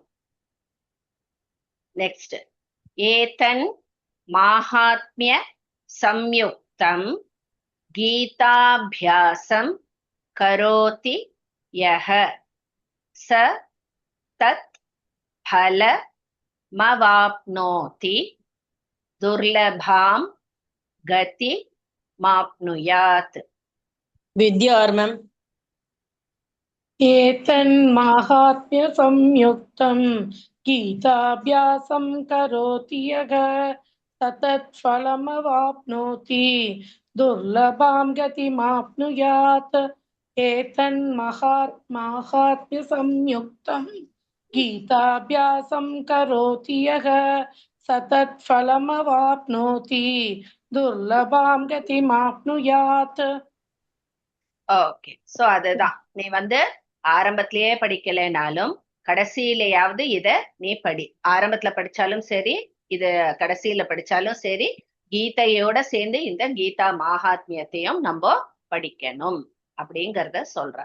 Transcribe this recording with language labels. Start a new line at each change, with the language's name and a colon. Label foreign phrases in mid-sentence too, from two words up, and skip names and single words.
Sanskrit: நெக்ஸ்ட், एतन् माहात्म्य संयुक्तं गीताभ्यासं करोति यः स तत् फल मवाप्नोति दुर्लभां गति माप्नुयात्.
Tamil: வித்யா ஆர் மேம்?
Sanskrit: एतन्माहात्म्य संयुक्तं गीताभ्यासं करोति यः तत्फलमवाप्नोति दुर्लभां गतिमाप्नुयात्. एतन्माहात्म्य संयुक्तं गीताभ्यासं करोति यः तत्फलमवाप्नोति दुर्लभां गतिमाप्नुयात्.
Tamil: ஓகே, சோ அதுதான் நீ வந்து ஆரம்பத்திலேயே படிக்கலைனாலும் கடைசியிலேயாவது இத நீ படி. ஆரம்பத்துல படிச்சாலும் சரி, இது கடைசியில படிச்சாலும் சரி, கீதையோட சேர்ந்து இந்த கீதா மகாத்மியத்தையும் நம்ம படிக்கணும் அப்படிங்கறத சொல்ற.